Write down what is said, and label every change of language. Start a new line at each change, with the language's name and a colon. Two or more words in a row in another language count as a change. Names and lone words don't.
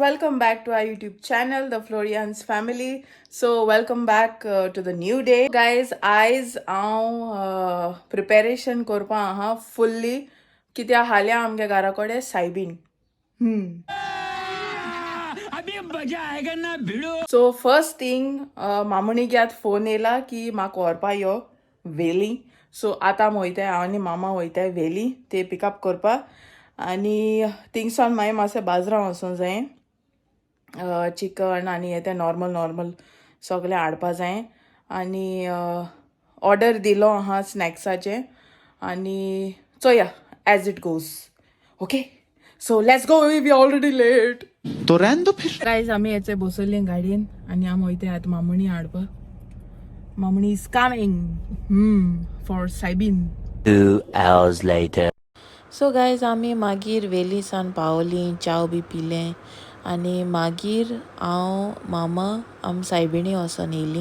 English: welcome back to our YouTube channel, The Florians Family. So, welcome back to the new day. Guys,
Konkani: आयज हांव प्रिपेरेशन करपा आहा फुल्ली कित्या हाल्या आमगे घरा कडेन सायबीन.
English: so first thing
Konkani: मामणीक याद फोन येयला की म्हाका व्हरपा यो वेली. सो आतां आमी वयताय, हांव आनी मामा वयताय वेली ते पिकअप करपा. आनी थिंगसान मागीर मातशें बाजरां वचूं जायें, चिकन आनी हें तें नॉर्मल सगळें हाडपा जायें. आनी ऑर्डर दिलो आहा स्नॅक्साचें आनी चोया
English: as it goes. okay, so let's go, we already late.
Hindi: तो रहने दो फिर.
Konkani: गायज आमी हेचे बसयल्ले गाडयेन आनी आमी वयताय आतां मामणी हाडपा.
English: Mamni is coming for Saibin. 2 hours later.
Konkani: सो गायज आमी मागीर वेली सान पावलीं, चाव बी पिलें आनी मागीर हांव मामा आमी सायबिणी वचोन येयलीं.